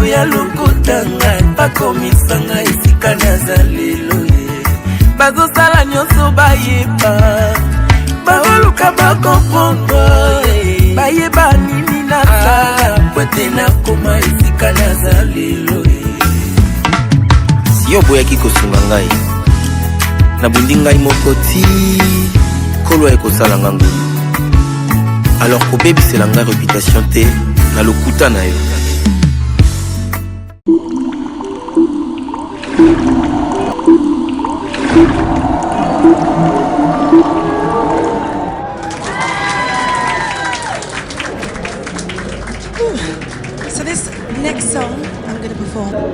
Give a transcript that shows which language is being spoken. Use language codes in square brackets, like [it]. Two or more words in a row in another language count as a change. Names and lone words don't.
[ln] ya lokotanga bakomisanga esika naza lelo bazosala nyonso bayeba baoluka bakomprendre bayeba nini nasala po ete nakoma esika naza lelo si yo boyaki kosunga ngai nabundi ngai moko ti kolo ekosala nga ngulu alors kobebisela ngai réputation te na lokuta na yo. [en] So this next song I'm going to perform.